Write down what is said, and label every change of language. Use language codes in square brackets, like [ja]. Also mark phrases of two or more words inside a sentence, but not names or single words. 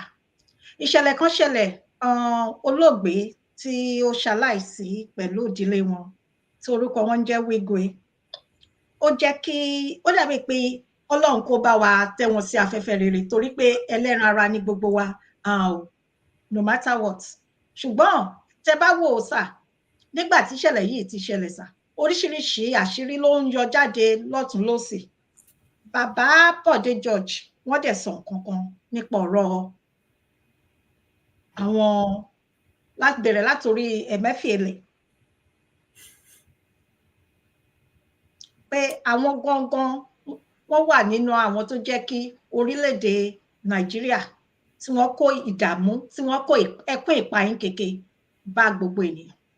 [yo] Ìṣẹ̀lẹ̀ kan ṣẹlẹ̀, olóògbé tí ó ṣaláìsí pẹ̀lú ìdílé wọn tí orúkọ wọn jẹ́ Wigwe. Ó jẹ́ kí ó dàbí pé Ọlọ́run kó bá wa tẹ́ wọn sí afẹ́fẹ́ rere torí pé ẹlẹ́ran ara ní gbogbo wa, [en] no matter what. [yo] Ṣùgbọ́n tẹ́ bá wò ó sà, nígbà tí ìṣẹ̀lẹ̀ yìí ti ṣẹlẹ̀ sà, oríṣiríṣi àṣírí ló ń yọ jáde lọ́tùn lósì. Bàbá Bọ̀dé George wọ́n dẹ̀ sọ nǹkan kan nípa ọ̀rọ̀ àwọn bẹ̀rẹ̀ látòrí EMEFIELE pé àwọn gangan wọ́n wà nínú àwọn tó jẹ́ kí orílẹ̀-èdè Nàìjíríà tí wọ́n kó ìdààmú, tí wọ́n kó ẹkún ìpayín keke bá gbogbo ènìyàn.